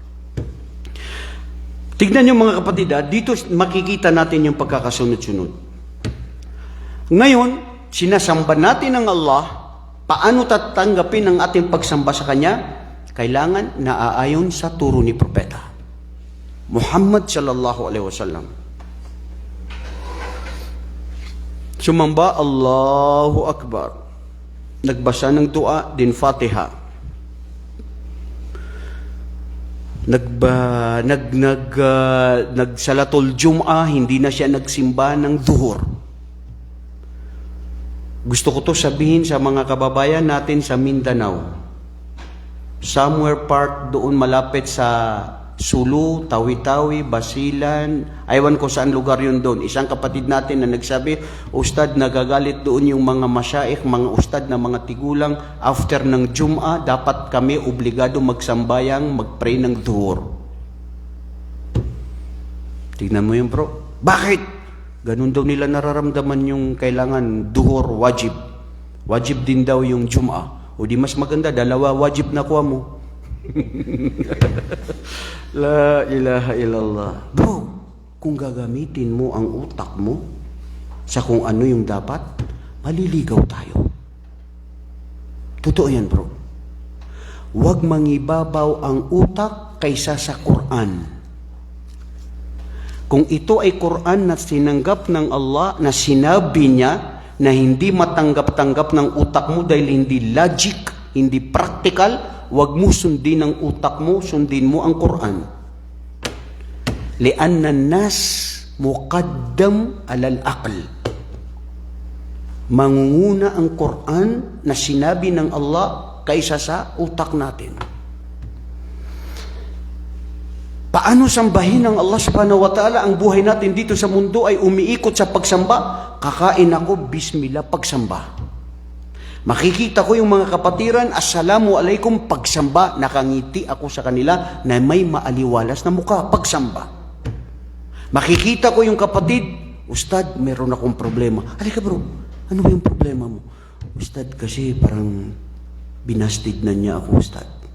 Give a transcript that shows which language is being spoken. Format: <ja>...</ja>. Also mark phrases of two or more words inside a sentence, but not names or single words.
<tl>Tignan nyo mga kapatid, dito makikita natin yung pagkakasunod-sunod. Ngayon, sinasamba natin ng Allah. Paano tatanggapin ang ating pagsamba sa Kanya? Kailangan naaayon sa turo ni Propeta Muhammad</tl> <ar>صلى الله عليه وسلم.</ar> <tl>Sumamba,</tl> <ar>الله أكبر.</ar> <tl>Nagbasa ng dua, din Fatiha. Nagsalatul Jum'ah, hindi na siya nagsimba ng duhur. Gusto ko to sabihin sa mga kababayan natin sa Mindanao.</tl> <en>Somewhere part</en> <tl>doon malapit sa Sulu, Tawi-Tawi, Basilan, aywan ko saan lugar yun doon. Isang kapatid natin na nagsabi, Ustad, nagagalit doon yung mga masyaikh, mga ustad na mga tigulang, after ng Jum'ah, dapat kami obligado magsambayang, magpray ng duhur. Tignan mo yun, bro. Bakit? Ganun daw nila nararamdaman yung kailangan duhor, wajib. Wajib din daw yung Jum'ah. O di mas maganda, dalawa wajib na kuha mo.</tl> <ar>لا إله إلا الله.</ar> <tl>Bro, kung gagamitin mo ang utak mo sa kung ano yung dapat, maliligaw tayo. Totoo yan, bro. Huwag mangibabaw ang utak kaysa sa Quran. Kung ito ay Quran na sinanggap ng Allah, na sinabi niya na hindi matanggap-tanggap ng utak mo dahil hindi logic, hindi practical, huwag mo sundin ang utak mo, sundin mo ang Quran.</tl> <ar>لأن النص مقدم على العقل.</ar> <tl>Mangunguna ang Quran na sinabi ng Allah kaysa sa utak natin. Paano sambahin ng Allah</tl> <ar>سبحانه وتعالى?</ar> <tl>Ang buhay natin dito sa mundo ay umiikot sa pagsamba. Kakain ako, bismillah, pagsamba. Makikita ko yung mga kapatiran,</tl> <ar>السلام عليكم,</ar> <tl>pagsamba. Nakangiti ako sa kanila na may maaliwalas na mukha, pagsamba. Makikita ko yung kapatid, Ustad, meron akong problema. Halika bro, ano ba yung problema mo? Ustad, kasi parang binastig na niya ako, Ustad.</tl>